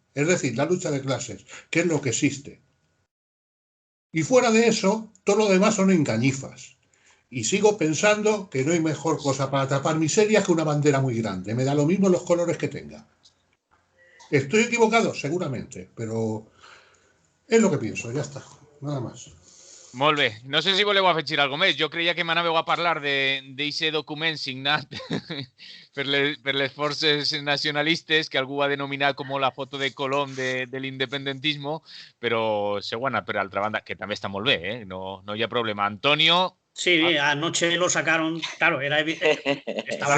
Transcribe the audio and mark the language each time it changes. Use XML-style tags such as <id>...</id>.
<es>Es decir, la lucha de clases, que es lo que existe. Y fuera de eso, todo lo demás son engañifas. Y sigo pensando que no hay mejor cosa para tapar miserias que una bandera muy grande. Me da lo mismo los colores que tenga. ¿Estoy equivocado? Seguramente, pero es lo que pienso, ya está, nada más.</es> <ca>Molt bé. No sé si voleu afegir alguna més. Jo creia que m'anàveu a parlar d'aquest document signat per les forces nacionalistes que algú ha denominat com la foto de Colom de l'independentisme, però segona, per altra banda, que també està molt bé, no hi ha problema. Antonio...</ca> <es>Sí, anoche lo sacaron, claro, estaba</es>